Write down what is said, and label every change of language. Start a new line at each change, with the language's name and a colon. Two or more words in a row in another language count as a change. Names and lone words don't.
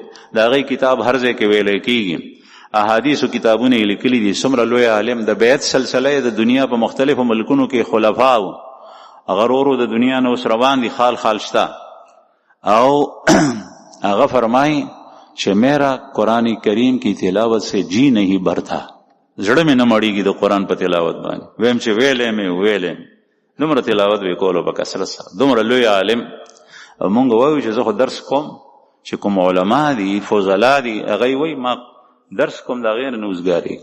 Pashto: د هغوی کتاب هر ځای کې ویلی کېږي. احادیثو کتابونه یې لیکلي دي. څومره لوی عالم. د بیعت سلسله د دنیا په مختلفو ملکونو کې خلفاو هغه ورو د دنیا نه اوس روان دي، خال خال شته. او هغه فرمایي چې
Urdu: میرا قرآن کریم کی تلاوت سے جی نہیں بھرتا،
Pashto: زړه مې نه مړېږي د قرآن په تلاوت باندې. ویم چې ویلې مې دومره تلاوت به کولو په کثرت سره. دومره لوی عالم. او مونږ وایو چې زه خو درس کوم، چې کوم علما دي فضلا دي هغوی وایي ما درس کوم د هغې نه اوزګارېږي.